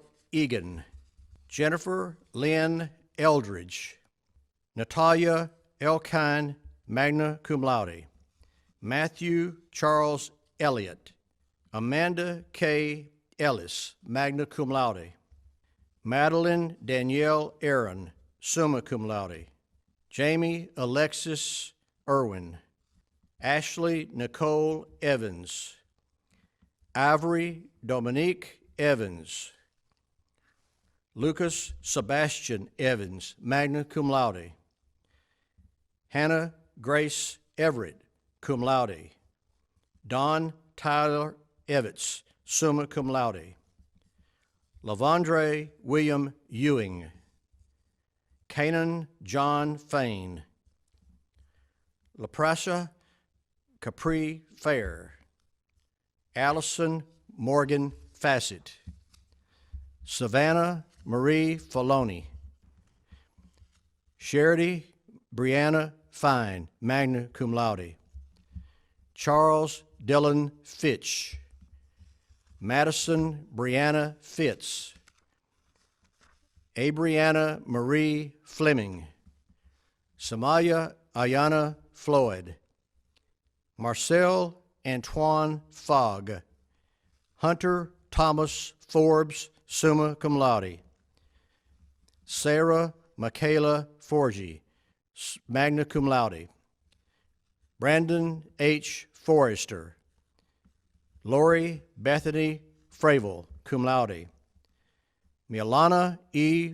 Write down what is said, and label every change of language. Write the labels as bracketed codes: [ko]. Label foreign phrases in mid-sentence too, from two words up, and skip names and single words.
[en] Egan, Jennifer Lynn Eldridge, Natalia Elkine, [la] magna cum laude, [en] Matthew Charles Elliott, Amanda K. Ellis, [la] magna cum laude, [en] Madeline Danielle Aaron, [la] summa cum laude, [en] Jamie Alexis Irwin, Ashley Nicole Evans, Ivory Dominique Evans, Lucas Sebastian Evans, [la] magna cum laude, [en] Hannah Grace Everett, [la] cum laude, [en] Don Tyler Evitts, [la] summa cum laude, [en] Lavondre William Ewing, Canaan John Fain, LaPrasha Capri Fair, Allison Morgan Fassett, Savannah Marie Filoni, Charity Brianna Fine, [la] magna cum laude, [en] Charles Dillon Fitch, Madison Brianna Fitz, Abrianna Marie Fleming, Samaya Ayana Floyd, Marcel Antoine Fogg, Hunter Thomas Forbes, [la] summa cum laude, [en] Sarah Michaela Forgy, [la] magna cum laude, [en] Brandon H. Forrester, Lori Bethany Fravel, [la] cum laude, [en] Milana E.